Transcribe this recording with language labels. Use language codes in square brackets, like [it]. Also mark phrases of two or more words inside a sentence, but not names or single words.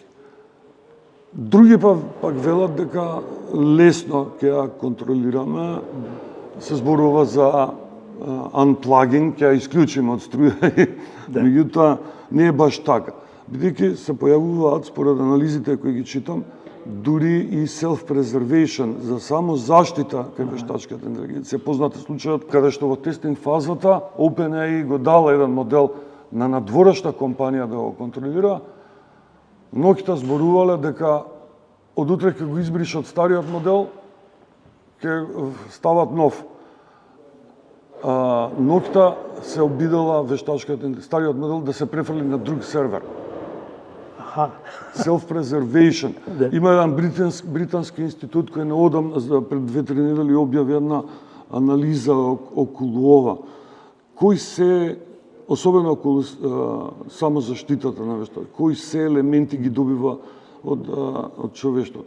[mk] Други пак велат дека лесно ќе ја контролираме, се зборува за unplugging, ќе ја исклучиме од струја, меѓутоа не е баш така. Бидејќи се појавуваат, според анализите кои ги читам, дури и self-preservation, за само заштита кај вештачката интелигенција. Познат е случајот каде што во тестинг фазата OpenAI го дала еден модел на надворешна компанија да го контролира. Многите зборувале дека од утре ќе го избришат стариот модел, ќе стават нов. Ноќта се обидела вештачката стариот модел да се префрли на друг сервер. Self-preservation. Има еден британски институт кој неодамна пред 2-3 недели објави една анализа околу ова. Кои се, особено околу самозаштитата на вештачот, кои се елементи ги добива од човештвото.